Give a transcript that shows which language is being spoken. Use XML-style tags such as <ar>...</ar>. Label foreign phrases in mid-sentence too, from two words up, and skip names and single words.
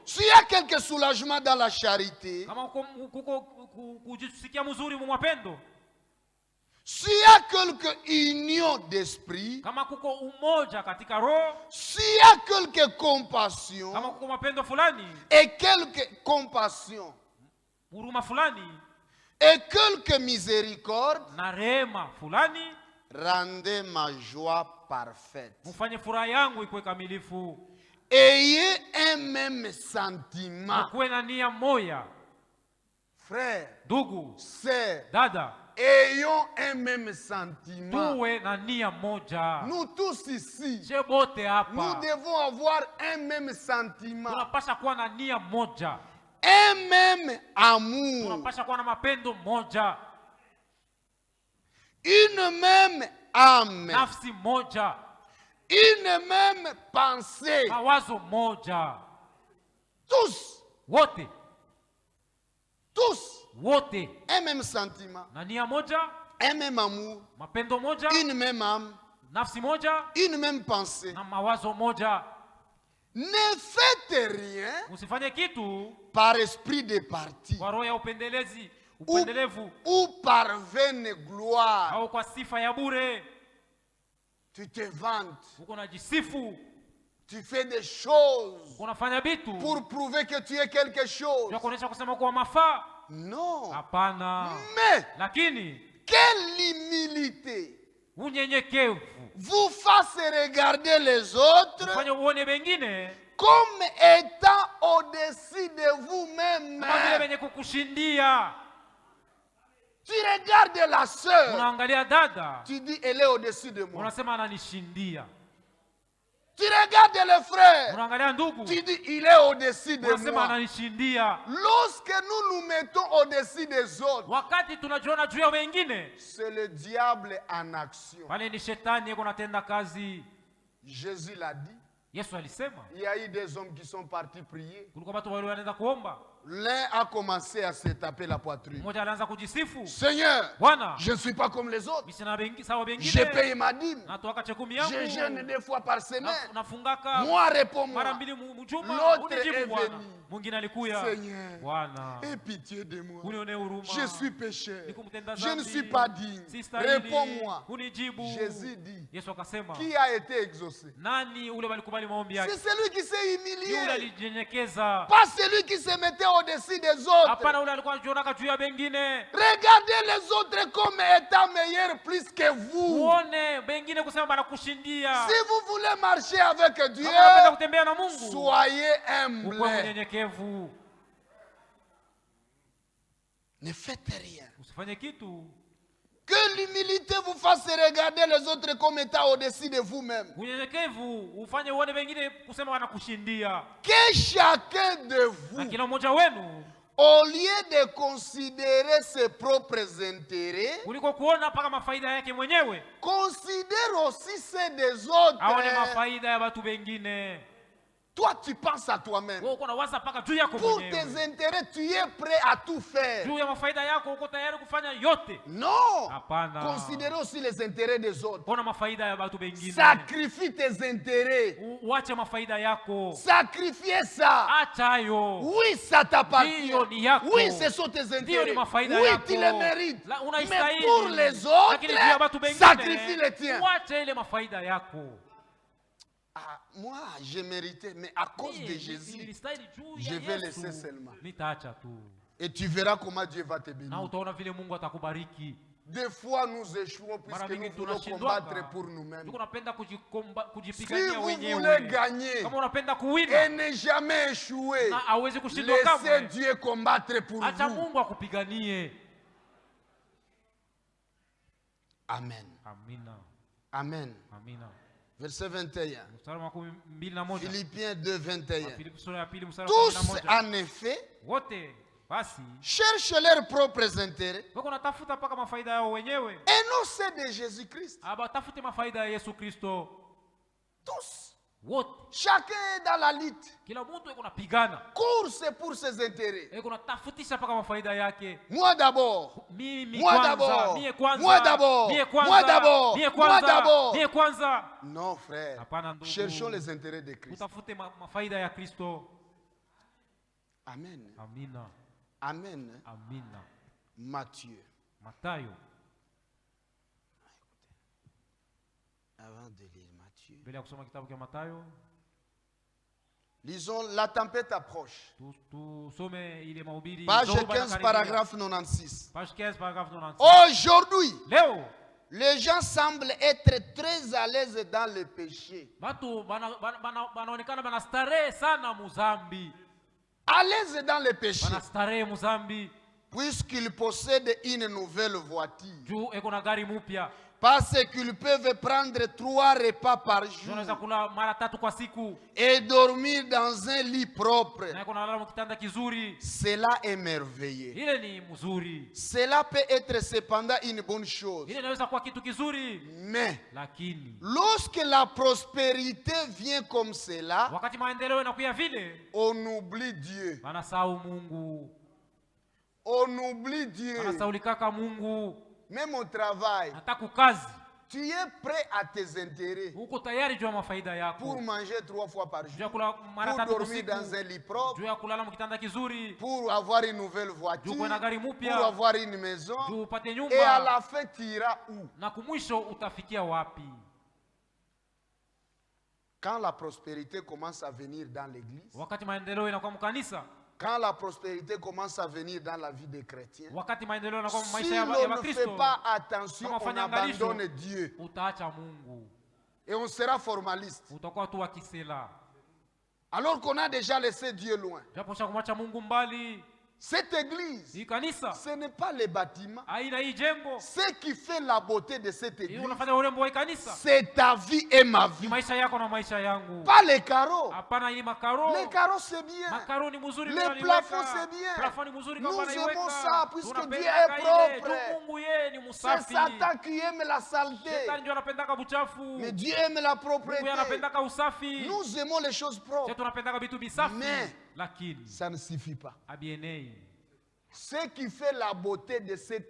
<fr>s'il y a quelque soulagement dans la charité,</fr> <sw>kama uko kujisikia mzuri mu mapendo,</sw> <fr>s'il y a quelque union d'esprit,</fr> <sw>kama kuko umoja katika roho,</sw> <fr>s'il y a quelque compassion</fr> <sw>kama kuko mapendo fulani,</sw> <fr>et quelque compassion</fr> <sw>huruma fulani</sw> <fr>et quelque miséricorde,</fr> <sw>na rehema fulani,</sw> <fr>rendez ma joie parfaite.</fr> <sw>mfanye furaha yangu ikuwe kamilifu,</sw> <fr>Ayez un même sentiment.</fr> <sw>kuwe na nia moja.</sw> <fr>Frère,</fr> <sw>Ndugu,</sw> <fr>sœur,</fr> <sw>dada,</sw> <fr>ayons un même sentiment.</fr> <sw>tuwe na nia moja.</sw> <fr>Nous tous ici,</fr> <sw>Je bote</sw> <fr>nous</fr> <sw>hapa</sw> <fr>devons avoir un même sentiment,</fr> <sw>tunapasha kuwa na nia moja,</sw> <fr>un même amour,</fr> <sw>tunapasha kuwa na mapendo moja,</sw> <fr>une même âme,</fr> <sw>nafsi moja,</sw> <fr>une même pensée.</fr> <sw>mawazo moja.</sw> <fr>Tous,</fr> <sw>Wote wote</sw> <fr>un même sentiment,</fr> <sw>na nia moja,</sw> <fr>un même amour,</fr> <sw>mapendo moja,</sw> <fr>une même âme,</fr> <sw>nafsi moja</sw> <fr>une même pensée.</fr> <sw>na mawazo moja.</sw> <fr>Ne faites rien</fr> <sw>Usifanye kitu</sw> <fr>par esprit de parti</fr> <sw>kwa roho ya upendelevu</sw> <fr>ou par vaine gloire.</fr> <sw>au kwa sifa ya bure.</sw> <fr>Tu te vantes,</fr> <sw>Uko najisifu,</sw> <fr>tu fais des choses</fr> <sw>unafanya vitu</sw> <fr>pour prouver que tu es quelque chose.</fr> <sw>ya kuonesha kusema kwa mafaa.</sw> <fr>Non.</fr> <sw>Hapana,</sw> <fr>Mais</fr> <sw>lakini</sw> <fr>quelle humilité</fr> <sw>unyenyekevu</sw> <fr>vous fasse regarder les autres</fr> <sw>ufanye uone wengine</sw> <fr>comme étant au-dessus de vous-même.</fr> <sw>kama vile wenye kukushindia.</sw> <fr>Tu regardes la sœur,</fr> <sw>Unaangalia dada,</sw> <fr>tu dis elle est au-dessus de moi.</fr> <sw>unasema ananishindia.</sw> <fr>Tu regardes le frère,</fr> <sw>Unaangalia ndugu,</sw> <fr>tu dis il est au-dessus de</fr> <sw>unasema</sw> <fr>moi.</fr> <sw>ananishindia.</sw> <fr>Lorsque nous nous mettons au-dessus des autres,</fr> <sw>Wakati tunajiona juu ya wengine,</sw> <fr>c'est le diable en action.</fr> <sw>pale ni shetani yeko natenda kazi.</sw> <fr>Jésus l'a dit.</fr> <sw>Yesu alisema</sw> <fr>Il y a eu des hommes qui sont partis prier.</fr> <sw>kulikuwa watu wale wanaanza kuomba,</sw> <fr>L'un a commencé à se taper la poitrine.</fr> <sw>mmoja alianza kujisifu,</sw> <fr>Seigneur,</fr> <sw>Bwana,</sw> <fr>je ne suis pas comme les autres.</fr> <sw>mimi sina bengi sawa</sw> <fr>Je</fr> <sw>bengine,</sw> <fr>paye ma dîme.</fr> <sw>natoaka chekumi</sw> <fr>Je jeûne</fr> <sw>yangu,</sw> <fr>2 fois par semaine.</fr> <sw>nafungaka</sw> <fr>Moi,</fr> <sw>mara</sw> <fr>réponds-moi.</fr> <sw>mbili mjuma.</sw> <fr>L'autre</fr> <sw>Unijibu</sw> <fr>est</fr> <sw>Bwana.</sw> <fr>venu.</fr> <sw>Mwingine alikuya,</sw> <fr>Seigneur,</fr> <sw>Bwana,</sw> <fr>aie pitié de moi.</fr> <sw>unione huruma,</sw> <fr>Je suis pécheur.</fr> <sw>nikumtenda</sw> <fr>Je ne</fr> <sw>dhambi,</sw> <fr>suis pas digne.</fr> <sw>sistahili,</sw> <fr>Réponds-moi.</fr> <sw>unijibu.</sw> <fr>Jésus dit,</fr> <sw>Yesu akasema,</sw> <fr>qui a été exaucé?</fr> <sw>nani ule walikubali maombi</sw> <fr>C'est</fr> <sw>yake?</sw> <fr>celui qui s'est</fr> <sw>Ni ule</sw> <fr>humilié.</fr> <sw>alijinyenyekeza,</sw> <fr>Pas celui qui se mettait au-dessus des autres.</fr> <sw>hapana ule alikuwa anajionaka juu ya bengine.</sw> <fr>Regardez les autres comme étant meilleurs plus que vous.</fr> <sw>Uone bengine kusema banakushindia.</sw> <fr>Si vous voulez marcher avec Dieu,</fr> <sw>Kama unapenda kutembea na Mungu,</sw> <fr>soyez</fr> <sw>ukuwe</sw> <fr>humble.</fr> <sw>mnyenyekevu,</sw> <fr>Ne faites rien.</fr> <sw>usifanye kitu.</sw> <fr>Que l'humilité vous fasse regarder les autres comme étant au-dessus de vous-même.</fr> <sw>Unyenyekevu ufanye uone wengine kusema wanakushindia,</sw> <fr>Que chacun de</fr> <sw>na</sw> <fr>vous,</fr> <sw>kila mmoja wenu</sw> <fr>au lieu de considérer ses propres intérêts,</fr> <sw>kuliko kuona mpaka mafaida yake mwenyewe,</sw> <fr>considère aussi ceux des autres.</fr> <sw>aone mafaida ya watu wengine.</sw> <fr>Toi, tu penses à toi-même.</fr> <sw>Wewe uko na waza mpaka juu yako</sw> <fr>Pour</fr> <sw>mwenyewe,</sw> <fr>tes intérêts, tu es prêt à tout faire.</fr> <sw>juu ya mafaida yako uko tayari kufanya yote.</sw> <fr>Non.</fr> <sw>Hapana,</sw> <fr>Considère aussi les intérêts des autres.</fr> <sw>ona mafaida ya watu wengine,</sw> <fr>Sacrifie tes intérêts.</fr> <sw>uache mafaida yako,</sw> <fr>Sacrifier ça.</fr> <sw>acha hayo.</sw> <fr>Oui, ça t'appartient.</fr> <sw>Ndiyo ni yako.</sw> <fr>Oui, ce sont tes</fr> <sw>Ndiyo</sw> <fr>intérêts.</fr> <sw>ni mafaida</sw> <fr>Oui,</fr> <sw>yako.</sw> <fr>tu les mérites.</fr> <sw>La,</sw> <fr>Mais</fr> <sw>unaistahili.</sw> <fr>pour les</fr> <sw>Lakini juu ya watu</sw> <fr>autres,</fr> <sw>wengine,</sw> <fr>sacrifie les tiens.</fr> <sw>uache ile mafaida yako.</sw> <fr>Ah, moi, j'ai mérité, mais à cause de Jésus,</fr> <sw>Nilistahili juu ya</sw> <fr>je vais</fr> <sw>Yesu.</sw> <fr>laisser seulement.</fr> <sw>Nitaacha tu.</sw> <fr>Et tu verras comment Dieu va te</fr> <sw>na</sw> <fr>bénir.</fr> <sw>utaona vile Mungu atakubariki.</sw> <fr>Des fois, nous échouons</fr> <sw>Mara</sw> <fr>puisque nous</fr> <sw>mingi</sw> <fr>voulons</fr> <sw>tunashindwanga.</sw> <fr>combattre pour nous-mêmes.</fr> <sw>Tuko napenda</sw> <fr>Si</fr> <sw>kujipigania</sw> <fr>vous voulez</fr> <sw>wenyewe.</sw> <fr>gagner</fr> <sw>Kama unapenda kuwina</sw> <fr>et ne jamais échouer,</fr> <sw>na hawezi kushindwa</sw> <fr>laissez</fr> <sw>kamwe,</sw> <fr>Dieu combattre pour</fr> <sw>acha</sw> <fr>vous.</fr> <sw>Mungu akupiganie.</sw> <fr>Amen.</fr> <sw>Amina.</sw> <fr>Amen.</fr> <sw>Amina.</sw> <fr>Verset 21.</fr> <sw>Mstari wa 21.</sw> <fr>Philippiens 2, 21.</fr> <sw>Filipi sura ya pili mstari wa</sw> <fr>Tous,</fr> <sw>21.</sw> <fr>en effet,</fr> <sw>Wote basi</sw> <fr>cherchent leurs propres intérêts</fr> <sw>wako natafuta mpaka mafaida yao wenyewe.</sw> <fr>et non ceux de Jésus-Christ.</fr> <sw>Aba tafute mafaida ya Yesu Kristo.</sw> <fr>Tous.</fr> <sw>Wote.</sw> <fr>Chacun est dans la lutte.</fr> <sw>Kila mtu yuko napigana.</sw> <fr>Course pour ses intérêts.</fr> <sw>Yuko natafutisha mpaka mafaida yake.</sw> <fr>Moi d'abord.</fr> <sw>Mimi</sw> <fr>Moi</fr> <sw>kwanza,</sw> <fr>d'abord.</fr> <sw>mie kwanza.</sw> <fr>Moi d'abord.</fr> <sw>Mie kwanza.</sw> <fr>Moi d'abord.</fr> <sw>Mie</sw> <fr>Moi</fr> <sw>kwanza.</sw> <fr>d'abord.</fr> <sw>Mie kwanza.</sw> <fr>Non, frère.</fr> <sw>Hapana ndugu.</sw> <fr>Cherchons les intérêts de Christ.</fr> <sw>Utafute mafaida ya Kristo.</sw> <fr>Amen.</fr> <sw>Amina.</sw> <fr>Amen.</fr> <sw>Amina.</sw> <fr>Matthieu.</fr> <sw>Matayo.</sw> <fr>Avant de lire Matthieu.</fr> <sw>Mbele ya kusoma kitabu cha Matayo,</sw> <fr>Lisons, la tempête approche.</fr> <sw>tusome ile mahubiri.</sw> <fr>Page</fr> <sw>Dhoruba 15, inakaribia.</sw> <fr>paragraphe 96. Page 15, paragraphe 96. Aujourd'hui,</fr> <sw>Leo</sw> <fr>les gens semblent être très à l'aise dans le péché.</fr> <sw>batu banaonekana banastarehe sana muzambi.</sw> <fr>À l'aise dans le péché.</fr> <sw>Banastarehe muzambi.</sw> <fr>Puisqu'ils possèdent une nouvelle voiture.</fr> <sw>Juu eko na gari mupya.</sw> <fr>Parce qu'ils peuvent prendre 3 repas par jour.</fr> <sw>Unaweza kula mara 3 kwa siku.</sw> <fr>Et dormir dans un lit propre.</fr> <sw>Na eko nalala mkitanda kizuri.</sw> <fr>Cela est merveilleux.</fr> <sw>Ile ni mzuri.</sw> <fr>Cela peut être cependant une bonne chose.</fr> <sw>Ile inaweza kuwa kitu kizuri.</sw> <fr>Mais</fr> <sw>Lakini</sw> <fr>lorsque la prospérité vient comme cela,</fr> <sw>wakati maendeleo yanakuya vile,</sw> <fr>on oublie Dieu.</fr> <sw>wanasahau Mungu.</sw> <fr>On oublie Dieu.</fr> <sw>Wanasaulikaka Mungu.</sw> <fr>Même au travail,</fr> <sw>Hata kukazi.</sw> <fr>tu es prêt à tes intérêts</fr> <sw>Uko tayari juu ya mafaida yako.</sw> <fr>pour manger 3 fois par</fr> <sw>Juu</sw> <fr>jour,</fr> <sw>ya kula mara</sw> <fr>pour</fr> <sw>3 kwa</sw> <fr>dormir</fr> <sw>siku.</sw> <fr>dans un lit propre,</fr> <sw>Juu ya kulala mkitanda kizuri.</sw> <fr>pour avoir une nouvelle voiture,</fr> <sw>Juu kuwe na gari</sw> <fr>pour</fr> <sw>mupya.</sw> <fr>avoir une maison.</fr> <sw>Juu upate</sw> <fr>Et à</fr> <sw>nyumba.</sw> <fr>la fin, tu iras où?</fr> <sw>Na kumwisho utafikia wapi?</sw> <fr>Quand la prospérité commence à venir dans l'église,</fr> <sw>Wakati maendeleo inakuwa mkanisa.</sw> <fr>quand la prospérité commence à venir dans la vie des chrétiens,</fr> <sw>Wakati maendeleo inakuwa</sw> <fr>si</fr> <sw>maisha ya</sw> <fr>l'on ne fait</fr> <sw>Wakristo.</sw> <fr>pas attention,</fr> <sw>Kama</sw> <fr>on</fr> <sw>fanya angalisho,</sw> <fr>abandonne Dieu</fr> <sw>utaacha Mungu.</sw> <fr>et on sera formaliste.</fr> <sw>Utakuwa tu wa kisela.</sw> <fr>Alors qu'on a déjà laissé Dieu loin.</fr> <sw>Japo cha kumwacha Mungu mbali.</sw> <fr>Cette église,</fr> <sw>Hii kanisa</sw> <fr>ce n'est pas les bâtiments.</fr> <sw>aina hii jengo.</sw> <fr>Ce qui fait la beauté de cette</fr> <sw>Hii</sw> <fr>église,</fr> <sw>unafanya urembo wa hii kanisa.</sw> <fr>c'est ta vie et ma</fr> <sw>Ni</sw> <fr>vie.</fr> <sw>maisha yako na maisha yangu.</sw> <fr>Pas les carreaux.</fr> <sw>Hapana hii makaro.</sw> <fr>Les carreaux, c'est bien.</fr> <sw>Makaro ni mzuri</sw> <fr>Les</fr> <sw>kama</sw> <fr>plafonds,</fr> <sw>anaiweka.</sw> <fr>c'est bien.</fr> <sw>Plafond ni mzuri</sw> <fr>Nous</fr> <sw>kama anaiweka.</sw> <fr>aimons ça, puisque</fr> <sw>Tunapenda</sw> <fr>Dieu est</fr> <sw>kaile,</sw> <fr>propre.</fr> <sw>juu Mungu yeye ni</sw> <fr>C'est</fr> <sw>msafi.</sw> <fr>Satan qui aime la saleté.</fr> <sw>Shetani ndio anapendaka buchafu.</sw> <fr>Mais Dieu aime la</fr> <sw>Mungu</sw> <fr>propreté.</fr> <sw>yeye anapendaka usafi.</sw> <fr>Nous aimons les choses</fr> <sw>Sisi</sw> <fr>propres.</fr> <sw>tunapendaka vitu bisafi.</sw> <fr>Mais</fr> <sw>Lakini</sw> <fr>ça ne suffit pas.</fr> <sw>abienei.</sw> <fr>Ce qui fait la beauté de cette</fr>